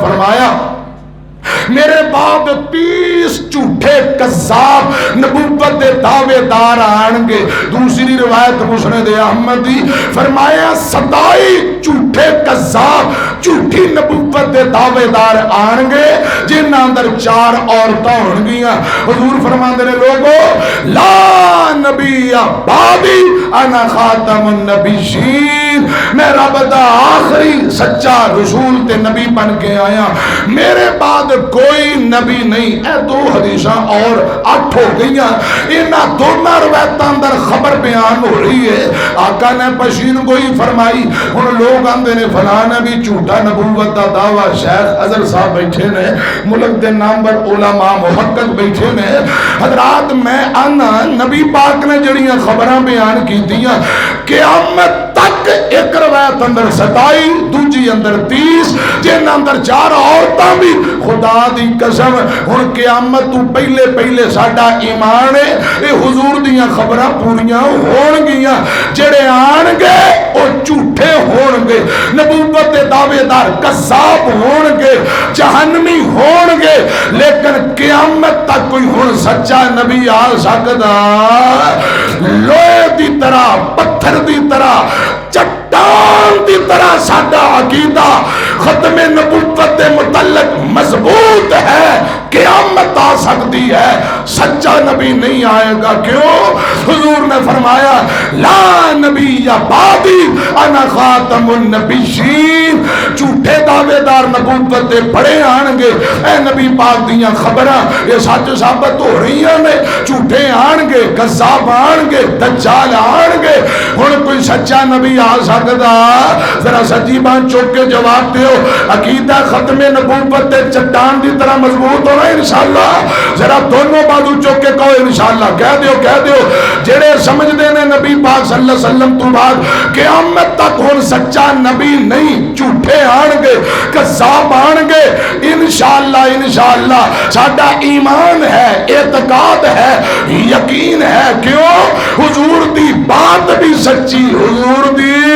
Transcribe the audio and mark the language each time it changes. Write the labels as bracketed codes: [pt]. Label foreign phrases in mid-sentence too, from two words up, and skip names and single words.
[pa] فرمایا میرے بعد 30 جھوٹے قذاب نبوت دے دعوے دار آن گے دوسری روایت مسند احمد دی فرمایا 27 جھوٹے قذاب جھوٹی نبوت دے دعوے دار آن گے جنہاں اندر 4 عورتاں ہون گیاں حضور فرماندے نے لوگو [ar] لا نبی بعدی انا خاتم [pa] النبیین میں رب دا آخری سچا رسول تے نبی بن کے آیا میرے بعد کوئی نبی نہیں اے دو حدیثاں اور 8 ہو گئیاں انہاں دونوں روایتاں اندر خبر بیان ہو رہی ہے آقا نے پشین گوئی فرمائی ان لوگ آندے نے فلاں بھی جھوٹا نبوت دا دعویٰ شیخ اظہر صاحب بیٹھے نے ملک دے نامور علماء محقق بیٹھے نے حضرات میں آنا نبی پاک نے جڑیاں خبراں بیان کی دیاں قیامت تک ایک روایت اندر 27 دوجی اندر 30 جن اندر 4 عورتاں بھی خدا دی قسم ہن قیامت تو پہلے پہلے ساڈا ایمان ہے اے حضور دیاں خبراں پوریاں ہون گیاں جڑے آن گے او جھوٹے ہون گے نبوت دے دعوے دار قذاب ہون گے جہنمی ہون گے لیکن قیامت تک کوئی ہن سچا نبی آ سکدا لوہے دی طرح پتھر دی طرح چٹان دی طرح ساڈا عقیدہ ختم نبوت دے متعلق مضبوط ہے [ur] قیامت آ سکتی ہے سچا نبی نہیں آئے گا [pa] کیوں حضور نے فرمایا [ar] لا نبی یا بعدی انا خاتم النبیین [pa] جھوٹے دعوے دار نبوت دے بڑے آن گے اے نبی پاک دیاں خبراں [ur] یہ سچ ثابت ہو رہی ہیں [pa] جھوٹے آن گے قذاب آن گے دجال آن گے ہن کوئی سچا نبی آ سکدا ذرا سچی بات چوک کے جواب دیو عقیدہ ختم نبوت دے چٹان دی طرح مضبوط ہونا انشاءاللہ ذرا دونوں بازو چوک کے کہو انشاءاللہ کہہ دیو جڑے سمجھ دے نے نبی پاک [ar] صلی اللہ علیہ وسلم [pa] تو بعد قیامت تک ہن سچا نبی نہیں جھوٹے آن گے قذاب آن گے انشاءاللہ ساڈا ایمان ہے اعتقاد ہے یقین ہے کیوں حضور دی بات بھی سچی حضور دی